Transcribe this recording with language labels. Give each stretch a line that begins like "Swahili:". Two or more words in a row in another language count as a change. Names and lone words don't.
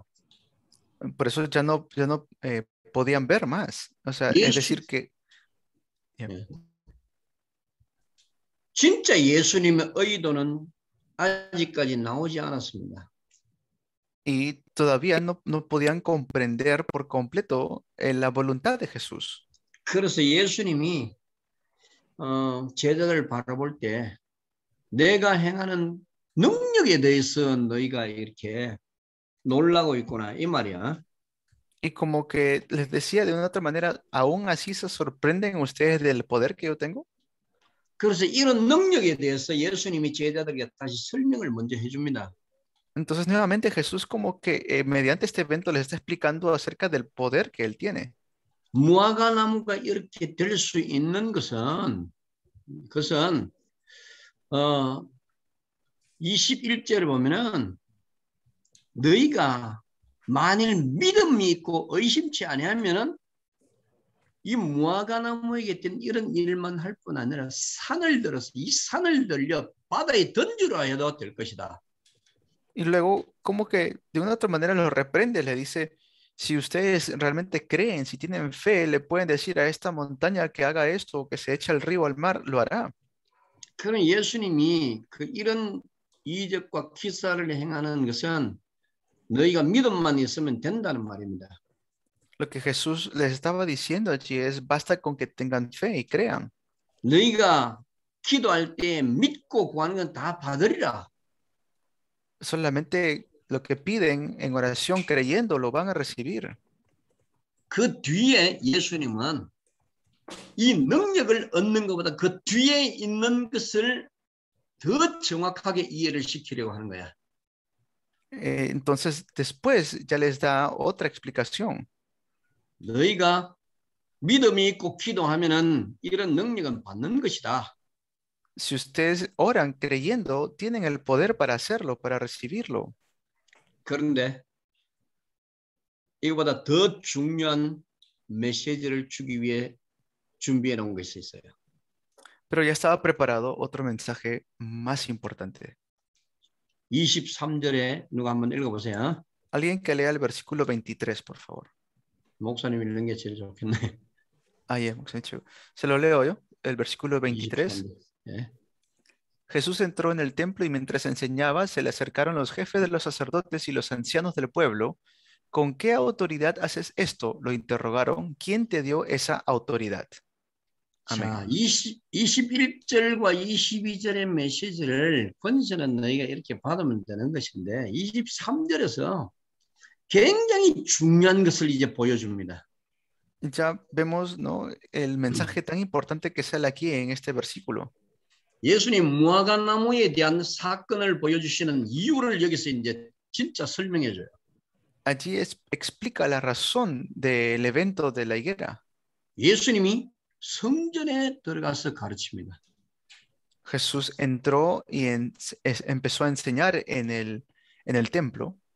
Spanish: Por eso ya no podían ver más. O sea, es decir que
Korean: 진짜 예수님의 의도는 아직까지 나오지 않았습니다.
Spanish: Y todavía no podían comprender por completo la voluntad de Jesús.
Korean: 그래서 예수님이 제자들을 바라볼 때 내가 행하는 능력에 대해서 너희가 이렇게 놀라고 있구나 이 말이야.
Spanish: Y como que les decía de una otra manera, aún así se sorprenden ustedes del poder que yo tengo.
Korean: 그래서 이런 능력에 대해서 예수님이 제자들에게 다시 설명을 먼저 해줍니다.
Spanish: Entonces nuevamente Jesús como que mediante este evento les está explicando acerca del poder que él tiene.
Korean: 무화과 나무가 이렇게 될 수 있는 것은 21절을 보면은 너희가 만일 믿음이 있고 의심치 아니하면은 이 무화과 나무에게 있던 이런 일만 할 뿐 아니라 산을 들어서 이 산을 들려 바다에 던지라 해도 될 것이다.
Spanish: Y luego como que de una u otra manera los reprende, le dice, si ustedes realmente creen, si tienen fe, le pueden decir a esta montaña que haga esto, que se eche al río, al mar, lo hará.
Korean: 그런 예수님이 이런 이적과 기사를 행하는 것은 너희가 믿음만 있으면 된다는 말입니다.
Spanish: Lo que Jesús les estaba diciendo allí es, basta con que tengan fe y crean.
Korean: 너희가 기도할 때 믿고 구하는 건 다 받으리라.
Spanish: Solamente lo que piden en oración creyendo lo van a recibir.
Korean: 그 뒤에 예수님은 이 능력을 얻는 것보다 그 뒤에 있는 것을 더 정확하게 이해를 시키려고 하는 거야.
Spanish: Entonces, después ya les da otra explicación.
Korean: 너희가 믿음이 있고 기도하면은 이런 능력은 받는 것이다.
Spanish: Si ustedes oran creyendo, tienen el poder para hacerlo, para recibirlo.
Korean: 그런데 이거보다 더 중요한 메시지를 주기 위해 준비해 놓은 것이 있어요.
Spanish: Pero ya estaba preparado otro mensaje más importante.
Korean: 23절에 누가 한번 읽어보세요.
Spanish: Alguien que lea el versículo 23, por favor.
Korean: 목사님 읽는 게 제일 좋겠네.
Spanish: Se lo leo yo, el versículo 23.
Korean: 23. 예.
Spanish: Jesús entró en el templo y mientras enseñaba, se le acercaron los jefes de los sacerdotes y los ancianos del pueblo. ¿Con qué autoridad haces esto?, lo interrogaron. ¿Quién te dio esa autoridad?
Korean: 자, 21절과 22절의 메시지를 권세는 너희가 이렇게 받으면 되는 것인데 23절에서 굉장히 중요한 것을 이제 보여줍니다.
Spanish: Ya vemos, ¿no?, el mensaje tan importante que sale aquí en este versículo.
Korean: 예수님 무화과나무에 대한 사건을 보여주시는 이유를 여기서 이제 진짜 설명해줘요.
Spanish: Allí explica la razón del evento de la higuera.
Korean: 예수님이 성전에 들어가서 가르칩니다.
Spanish: Jesús entró y empezó a enseñar en el templo.